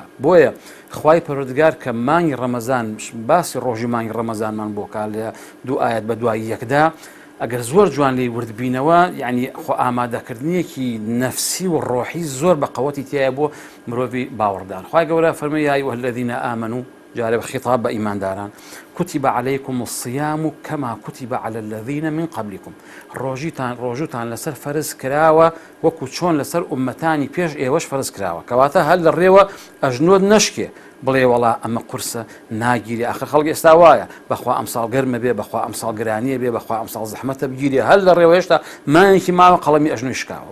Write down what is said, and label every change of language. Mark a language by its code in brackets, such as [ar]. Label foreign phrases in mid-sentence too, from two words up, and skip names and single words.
[ckb] بۆیە خوای پەروەردگار کە مانگی ڕەمەزان باسی ڕۆژی مانگی ڕەمەزانمان بۆ کار لە دوو ئاەت بە دوای یەکدا ئەگەر زۆر جوان لێی وردبینەوە، یعنی خۆ ئامادەکردنیەکی نەفسی و ڕۆحی زۆر بە قەوەتی تایە بۆ مرۆڤی باوەڕدار. خوای گەورە فەرمووی [ar] یا ئەیها الذین آمنوا [ckb] جارێ خطاب بە ئیمانداران [ar] كتب عليكم الصيام كما كتب على الذين من قبلكم. [ckb] ڕۆژوتان لەسەر فەرز کراوە وەکو چۆن لەسەر ئومەتانی پێش ئێوەش فەرز کراوە، کەواتە هەر لە ڕێوە ئەژنۆت نەشکێ بڵێ وەڵا ئەمە قورسە ناگیری ئاخر خەڵک ئێستا وایە بەخوا ئەمساڵ گەرمە بێ، بەخوا ئەمساڵ گرانیە بێ، بەخوا ئەمساڵ زەحمەتە بگیرێ، هەر لە ڕێوە هێشتا مانێکی ماوە قەڵەمی ئەژنۆی شکاوە.